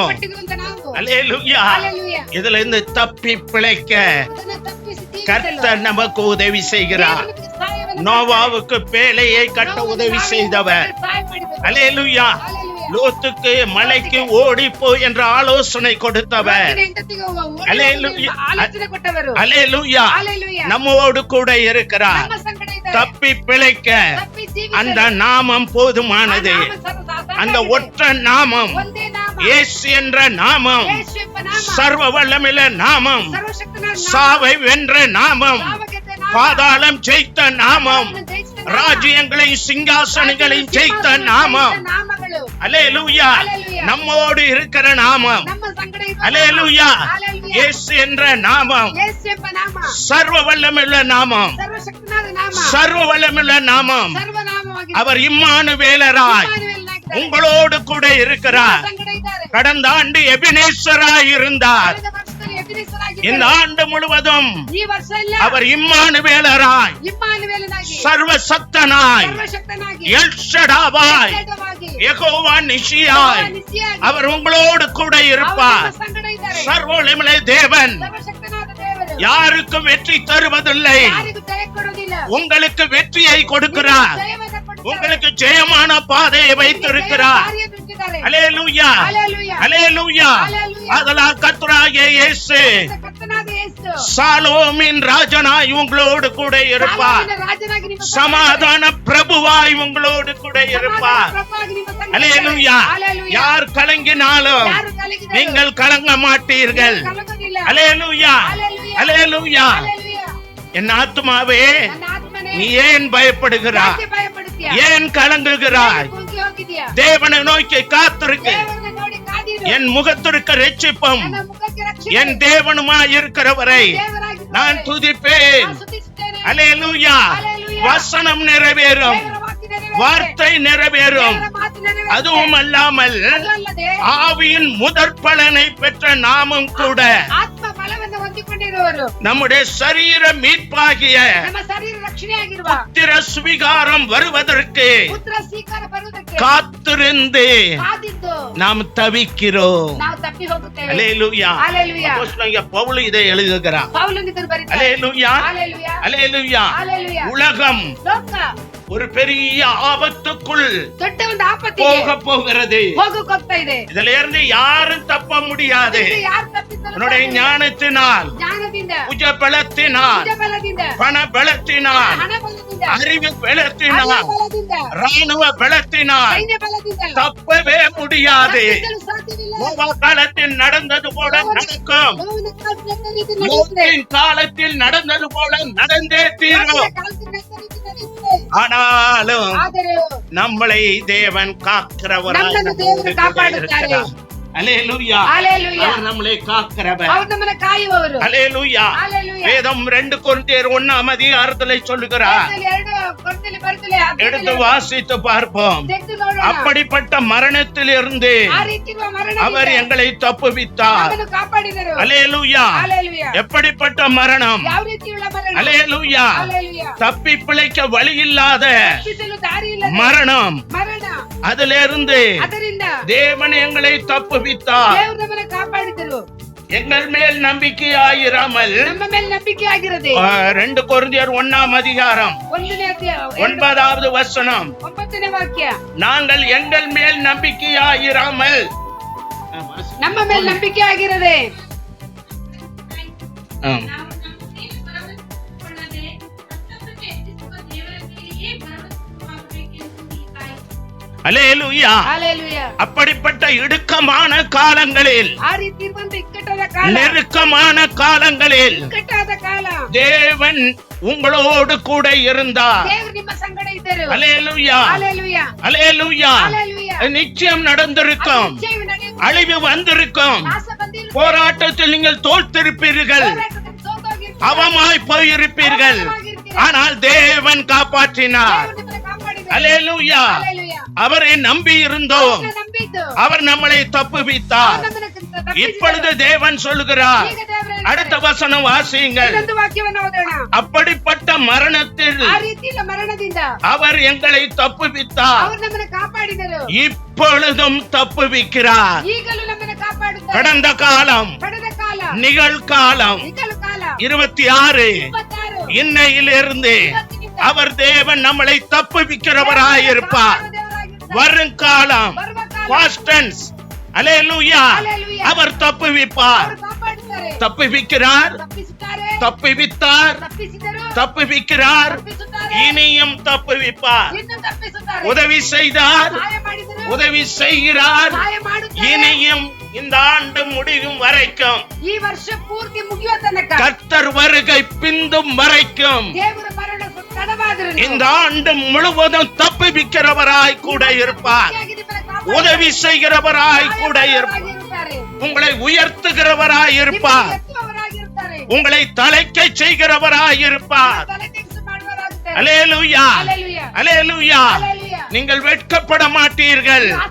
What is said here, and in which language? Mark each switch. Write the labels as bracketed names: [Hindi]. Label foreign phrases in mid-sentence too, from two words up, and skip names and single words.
[Kannada] ಪಟ್ಟಿರುವಂತ ನಾವು, [Tamil] அல்லேலூயா, [Kannada] ಹಲ್ಲೆಲೂಯಾ, [Tamil] இதுல இருந்து தப்பி பிழைக்க [Kannada] ಅದನ್ನ ತಪ್ಪಿಸಿ ಜೀವಿಸಲು [Tamil] கர்த்தர் நமக்கு உதவி செய்கிறார். [Kannada] ದೇವರು ನಮಗೆ ಸಹಾಯವನ್ನು [Tamil] நோவாவுக்கு பேழையை கட்ட [Kannada] ನಾವು [Tamil] உதவி [Kannada] ನಾವೇ [Tamil] செய்தவர். [Kannada] ಸಹಾಯ ಮಾಡಿದವರು. [Tamil] அல்லேலூயா. [Kannada] ಹಲ್ಲೆಲೂಯಾ. [Tamil] லோத்துக்கு மலைக்கு ஓடிப்போ என்ற ஆலோசனை கொடுத்தவர். [Kannada] ಲೋಟನ ಹೆಂಡತಿಗೆ ಓಡಿ ಹಲ್ಲೆಲೂಯಾ. ಆಲೋಚನೆ ಕೊಟ್ಟವರು. [Tamil] அல்லேலூயா. [Kannada] ಹಲ್ಲೆಲೂಯಾ. [Tamil] நம்மோடு கூட இருக்கிறார். [Kannada] ನಮ್ಮ ಸಂಗಡ ಇದ್ದಾರೆ. [Tamil] தப்பி பிழைக்க [Kannada] ತಪ್ಪಿ ಜೀವಿಸಲು [Tamil] அந்த நாமம் போதுமானது. [Kannada] ಆ ನಾಮ ಸಾಕಾಗಿದೆ. [Tamil] அந்த ஒற்ற நாமம், [Kannada] ಒಂದೇ ನಾಮ, [Tamil] இயேசு என்ற நாமம், [Kannada] ಯೇಸು ಎಂಬ ನಾಮ, [Tamil] சர்வ வல்லமையுள்ள நாமம், [Kannada] ಸರ್ವಶಕ್ತನಾದ ನಾಮ, [Tamil] சாவை வென்ற நாமம், [Kannada] ಸಾವಗೆದ್ದ ನಾಮ, [Tamil] பாதாளம் ஜெயித்த நாமம், [Kannada] ಸಾವನ್ನು ಜಯಿಸಿದ ನಾಮ, [Tamil] ராஜ்யங்களையும் சிங்காசனங்களையும் ஜெயித்த நாமம். [Kannada] ಜಯಿಸಿದ ನಾಮಗಳು. [Tamil] அல்லேலூயா. ஹல்லேலூயா. நம்மோடு இருக்கிற நாமம். [Kannada] ನಮ್ಮ ಸಂಗಡ ಇರುವ [Tamil] அல்லேலூயா. [Kannada] ನಾಮ. ಹಲ್ಲೆಲೂಯಾ. [Tamil] இயேசு என்ற நாமம், [Kannada] ಯೇಸು ಎಂಬ ನಾಮ, [Tamil] சர்வ வல்லமையுள்ள நாமம், [Kannada] ಸರ್ವಶಕ್ತನಾದ ನಾಮ, [Tamil] சர்வ வல்லமையுள்ள நாமம். [Kannada] ಸರ್ವನಾಮವಾಗಿದೆ. [Tamil] அவர் இம்மானுவேலராய் [Kannada] ಇಮ್ಮಾನುವೇಲನಾಗಿದ್ದಾರೆ. [Tamil] உங்களோடு கூட இருக்கிறார். [Kannada] ನಮ್ಮ ಸಂಗಡ ಇದ್ದಾರೆ. [Tamil] கடந்த ஆண்டு எபினேசராய் இருந்தார். [Kannada] ಕಳೆದ ವರ್ಷದಲ್ಲಿ ಎಬಿನೇಸರಾಗಿದ್ದರು. [Tamil] இந்த ஆண்டு முழுவதும் [Kannada] ಈ ವರ್ಷ ಎಲ್ಲ [Tamil] அவர் இம்மானுவேலராய், [Kannada] ಇಮ್ಮಾನುವೇಲನಾಗಿ, [Tamil] சர்வசக்தனாய், [Kannada] ಸರ್ವಶಕ್ತನಾಗಿ, [Tamil] எல்ஷடாவாய், [Kannada] ಯೆಹೋವನಾಗಿ, [Tamil] யெகோவா நிசியாய் [Kannada] ನಿಸಿಯಾಗಿ [Tamil] அவர் உங்களோடு கூட [Kannada] ಅವರು [Tamil] இருப்பார். [Kannada] ನಮ್ಮ ಸಂಗಡ ಇದ್ದಾರೆ. [Tamil] சர்வ வல்லமையுள்ள தேவன் [Kannada] ಸರ್ವಶಕ್ತನಾದ [Tamil] யாருக்கும் வெற்றி தருவதில்லை, [Kannada] ಯಾರಿಗೂ ಜಯ ಕೊಡುವುದಿಲ್ಲ. [Tamil] உங்களுக்கு வெற்றியை கொடுக்கிறார். [Kannada] ಜಯವನ್ನು ಕೊಡ್ತಾರೆ. [Tamil] உங்களுக்கு ஜெயமான பாதையை வைத்திருக்கிறார். [Kannada] ದಾರಿಯನ್ನು ಇಟ್ಟಿದ್ದಾರೆ. [Tamil] அல்லேலூயா, [Kannada] ஹalleluya. [Tamil] அல்லேலூயா. [Kannada] ஹalleluya. [Tamil] அதனால் கர்த்தராகிய இயேசு [Kannada] ಕರ್ತನಾದ ಯೇಸು [Tamil] சாலோமின் ராஜனாய் உங்களோடு கூட இருப்பார். [Kannada] ಸಾಲೋಮಿನ ರಾಜನಾಗಿ ನಿಮ್ಮ ಸಂಗಡ [Tamil] சமாதான பிரபுவாய் உங்களோடு கூட இருப்பார். [Kannada] ಪ್ರಭುವಾಗಿ ನಿಮ್ಮ ಸಂಗಡ [Tamil] அல்லேலூயா. [Kannada] ஹalleluya. [Tamil] யார் கலங்கினாலும் [Kannada] ಯಾರು ಕಲಗಿದರು [Tamil] நீங்கள் கலங்க மாட்டீர்கள். [Kannada] ಕಲಗುವುದಿಲ್ಲ. [Tamil] அல்லேலூயா, [Kannada] ஹalleluya. [Tamil] அல்லேலூயா. [Kannada] ஹalleluya. [Tamil] என் ஆத்துமாவே [Kannada] ನನ್ನ ಆತ್ಮನೇ [Tamil] நீ ஏன் பயப்படுகிறாய்? [Kannada] ಯಾಕೆ ಭಯಪಡುತ್ತೀಯಾ? [Tamil] ஏன் கலங்குகிறாய்? [Kannada] ಯಾಕೆ ಕುಗ್ಗಿ ಹೋಗಿದ್ದೀಯಾ? [Tamil] தேவனை நோக்கி காத்திருக்கு. [Kannada] ದೇವರನ್ನು ನೋಡಿ ಕಾದಿರು. [Tamil] என் முகத்திற்கு ரட்சிப்பும் [Kannada] ನನ್ನ ಮುಖಕ್ಕೆ ರಕ್ಷಣೆ. [Tamil] என் தேவனுமாய் இருக்கிறவரை [Kannada] ದೇವರಾಗಿದ್ದಾರೆ. [Tamil] நான் துதிப்பேன். [Kannada] ನಾನು ಸ್ತುತಿಸುತ್ತೇನೆ. [Tamil] அல்லேலூயா. [Kannada] ஹalleluya. [Tamil] வசனம் நிறைவேறும், [Kannada] ದೇವರ ವಾಕ್ಯ ನೆರವೇರುತ್ತೆ. [Tamil] வார்த்தை நிறைவேறும். [Kannada] ದೇವರ ಮಾತು ನೆರವೇರುತ್ತೆ. [Tamil] அதுவும் அல்லாமல் [Kannada] ಅದು ಅಲ್ಲದೆ [Tamil] ஆவியின் முதற் பலனை பெற்ற நாமும் கூட [Kannada] ಆತ್ಮ ಫಲವನ್ನು ಹೊಂದಿಕೊಂಡಿರುವವರು [Tamil] நம்முடைய சரீர மீட்பாகிய [Kannada] ನಮ್ಮ ಶರೀರ ರಕ್ಷಣೆ ಆಗಿರುವ [Tamil] புத்திர சுவிகாரம் வருவதற்கு [Kannada] ಪುತ್ರ ಸ್ವೀಕಾರ ಬರುವುದಕ್ಕೆ [Tamil] காத்திருந்து [Kannada] ಕಾದಿದ್ದು [Tamil] நாம் தவிக்கிறோம். [Kannada] ನಾವು ತಪ್ಪಿ ಹೋಗುತ್ತೇವೆ. [Tamil] அல்லேலூயா. [Kannada] ஹalleluya. [Tamil] அப்போஸ்தலனாகிய பவுல் இதை எழுதுகிறார். [Kannada] ಪೌಲನು ಇದನ್ನು ಬರೆದಿದ್ದಾನೆ. [Tamil] அல்லேலூயா, [Kannada] ஹalleluya. [Tamil] அல்லேலூயா. [Kannada] ஹalleluya. [Tamil] உலகம் [Kannada] ಲೋಕ [Tamil] ஒரு பெரிய ஆபத்துக்குள் [Kannada] ದೊಡ್ಡ ಒಂದು ಆಪತ್ತಿಗೆ [Tamil] போக போகிறது. [Kannada] ಹೋಗುತ್ತಾ ಇದೆ. [Tamil] இதுல இருந்து யாரும் தப்ப முடியாது. [Kannada] ಇದರಿಂದ ಯಾರು ತಪ್ಪಿಸಲು [Tamil] உன்னுடைய [Kannada] ಸಾಧ್ಯವಿಲ್ಲ. [Tamil] ஞானத்தினால், [Kannada] ಜ್ಞಾನದಿಂದ, [Tamil] புஜ பலத்தினால், [Kannada] ನಿಜ ಬಲದಿಂದ, [Tamil] பண பலத்தினால், [Kannada] ಹಣ ಬಲದಿಂದ, [Tamil] அறிவு [Kannada] ಅರಿವು [Tamil] பலத்தினால், [Kannada] ಬಲದಿಂದ, [Tamil] ராணுவ பலத்தினால் [Kannada] ಸೈನ್ಯ ಬಲದಿಂದ [Tamil] தப்பவே முடியாது. [Kannada] ತಪ್ಪಿಸಲು ಸಾಧ್ಯವಿಲ್ಲ. [Tamil] நோவா காலத்தில் நடந்தது போல நடக்கும். [Kannada] ನೋವಿನ ಕಾಲದಲ್ಲಿ ರೀತಿ ನಡೆಯುತ್ತದೆ. [Tamil] லோத்தின் காலத்தில் நடந்தது போல நடந்தே தீரும். [Kannada] ನೋವಿನ ಕಾಲದಲ್ಲಿ ರೀತಿ ನಡೆಯುತ್ತದೆ. [Tamil] ஆனாலும் [Kannada] ಆದರೆ [Tamil] நம்மளை தேவன் காக்கிறவராய் [Kannada] ನಮ್ಮನ್ನು ದೇವರು ಕಾಪಾಡುತ್ತಾರೆ. [Tamil] அல்லேலூயா. [Kannada] ஹalleluya. [Tamil] அவர் நம்மளை காக்கிறவர். [Kannada] ಅವರು ನಮ್ಮನ್ನು ಕಾಯುವವರು. [Tamil] அல்லேலூயா. [Kannada] ஹalleluya. [Tamil] வேதம் 2 கொரிந்தியர் 1 அதிகாரத்திலே சொல்லுகிறார். [Kannada] ಎರಡು ಕೊರತೆಯಲ್ಲಿ ಬರುತ್ತಲೇ [Tamil] எடுத்து வாசித்து பார்ப்போம். [Kannada] ತೆಗೆದು ನೋಡೋಣ. [Tamil] அப்படிப்பட்ட மரணத்திலிருந்து [Kannada] ಆ ರೀತಿ ಇರುವ ಮರಣದಿಂದ [Tamil] அவர் எங்களை தப்புவித்தார். [Kannada] ನಮ್ಮನ್ನು ಕಾಪಾಡಿದರು. [Tamil] அல்லேலூயா. [Kannada] ஹalleluya. [Tamil] எப்படிப்பட்ட மரணம்? [Kannada] ಯಾವ ರೀತಿಯುಳ್ಳ ಮರಣ? [Tamil] அல்லேலூயா. [Kannada] ஹalleluya. [Tamil] தப்பி பிழைக்க வழி இல்லாத [Kannada] ತಪ್ಪಿಸಲು ದಾರಿ ಇಲ್ಲದ [Tamil] மரணம். [Kannada] ಮರಣ. [Tamil] அதிலிருந்து [Kannada] ಅದರಿಂದ [Tamil] தேவன் எங்களை தப்புவித்தார். [Kannada] ದೇವರು ನಮ್ಮನ್ನು ಕಾಪಾಡಿದರು. [Tamil] எங்கள் மேல் நம்பிக்கையாயிராமல் [Kannada] ನಮ್ಮ ಮೇಲೆ ನಂಬಿಕೆ ಆಗಿರದೆ [Tamil] 2 கொரிந்தியர் 1 அதிகாரம் [Kannada] 1ನೇ ಅಧ್ಯಾಯ [Tamil] 9வது வசனம். [Kannada] 9ನೇ ವಾಕ್ಯ. [Tamil] நாங்கள் எங்கள் மேல் நம்பிக்கையாயிராமல் [Kannada] ನಮ್ಮ ಮೇಲೆ ನಂಬಿಕೆ ಆಗಿರದೆ [Tamil] ஆம். அல்லேலூயா. [Kannada] ஹalleluya. [Tamil] அப்படிப்பட்ட இடுக்கமான காலங்களில், [Kannada] ಆ ರೀತಿ ಇರುವಂತ ಇಕ್ಕಟ್ಟಾದ ಕಾಲ, [Tamil] நெருக்கமான காலங்களில் [Kannada] ಇಕ್ಕಟ್ಟಾದ ಕಾಲ [Tamil] தேவன் உங்களோடு கூட இருந்தார். [Kannada] ದೇವರು ನಿಮ್ಮ ಸಂಗಡ ಇದ್ದರು. [Tamil] அல்லேலூயா, [Kannada] ஹalleluya. [Tamil] அல்லேலூயா. [Kannada] ஹalleluya. [Tamil] நிச்சயம் நடந்திருக்கும், [Kannada] ನಿಶ್ಚಯವೂ ನಡೆಯುವುದು. [Tamil] அழிவு வந்திருக்கும், [Kannada] ನಾಶ ಬಂದಿರುತ್ತದೆ. [Tamil] போராட்டத்தில் நீங்கள் தோற்றிருப்பீர்கள், [Kannada] ಹೋರಾಟದಲ್ಲಿ ಸೋತೋಗಿರ್ತೀರಿ. [Tamil] அவமாய் போயிருப்பீர்கள். [Kannada] ಅವಮಾನವಾಗಿರ್ತೀರಿ. [Tamil] ஆனால் தேவன் காப்பாற்றினார். [Kannada] ದೇವರು ನಿಮ್ಮನ್ನು ಕಾಪಾಡಿದರು. [Tamil] அல்லேலூயா. [Kannada] ஹalleluya. [Tamil] அவரை நம்பி இருந்தோம், [Kannada] ಅವರನ್ನು ನಂಬಿದ್ದು [Tamil] அவர் நம்மளை தப்புவித்தார். [Kannada] ಅವರು ನಮ್ಮನ್ನು ತಪ್ಪಿಸಿದರು. [Tamil] இப்பொழுது தேவன் சொல்லுகிறார். [Kannada] ಈಗ ದೇವರು ಹೇಳ್ತಾರೆ. [Tamil] அடுத்த வசனம் வாசியுங்கள். [Kannada] ಇನ್ನೊಂದು ವಾಕ್ಯವನ್ನು ಓದೋಣ. [Tamil] அப்படிப்பட்ட மரணத்தில் [Kannada] ಆ ರೀತಿಯ ಮರಣದಿಂದ [Tamil] அவர் எங்களை தப்புவித்தார். [Kannada] ಅವರು ನಮ್ಮನ್ನು ಕಾಪಾಡಿದರು. [Tamil] இப்பொழுதும் தப்புவிக்கிறார். [Kannada] ಈಗಲೂ ನಮ್ಮನ್ನು ಕಾಪಾಡುತ್ತಾರೆ. [Tamil] கடந்த காலம், [Kannada] ಕಳೆದ ಕಾಲ, [Tamil] நிகழ்காலம், [Kannada] ಈಗಲೂ ಕಾಲ [Tamil] 26 [Kannada] 26 [Tamil] இன்னையிலிருந்து [Kannada] ಇವತ್ತಿನಿಂದ [Tamil] அவர் தேவன் நம்மளை தப்புவிக்கிறவராயிருப்பார். [Kannada] ದೇವರಾಗಿರ್ತಾರೆ. [Tamil] வருங்காலம், [Kannada] ಬರುವ ಕಾಲ [English] past tense. [Tamil] அல்லேலூயா. [Kannada] ஹalleluya. [Tamil] அவர் தப்புவிப்பார். [Kannada] ಅವರು ಕಾಪಾಡುತ್ತಾರೆ. [Tamil] தப்புவிக்கிறார், [Kannada] ತಪ್ಪಿಸುತ್ತಾರೆ. [Tamil] தப்புவித்தார், [Kannada] ತಪ್ಪಿಸಿದರು. [Tamil] தப்புவிக்கிறார், [Kannada] ತಪ್ಪಿಸುತ್ತಾರೆ. [Tamil] இனியும் தப்புவிப்பார். [Kannada] ಇನ್ನು ತಪ್ಪಿಸುತ್ತಾರೆ. [Tamil] உதவி செய்தார், [Kannada] ಸಹಾಯ ಮಾಡಿದರು. [Tamil] உதவி செய்கிறார். [Kannada] ಸಹಾಯ ಮಾಡುತ್ತಾರೆ. [Tamil] இனியும் இந்த ஆண்டு முடியும் வரைக்கும், [Kannada] ಈ ವರ್ಷ ಪೂರ್ತಿ ಮುಗಿಯುವ ತನಕ [Tamil] கர்த்தர் வருகை பிந்தும் வரைக்கும், [Kannada] ದೇವರ ಮರಣ ತಡವಾದರೂ [Tamil] இந்த ஆண்டு முழுவதும் தப்புவிக்கிறவராய் கூட இருப்பார். உதவி செய்கிறவராய் கூட இருப்பார். உங்களை உயர்த்துகிறவராய் இருப்பார். உங்களை தலைக்க செய்கிறவராய் இருப்பார். அல்லேலூயா, அல்லேலூயா. நீங்கள் வெட்கப்பட மாட்டீர்கள்.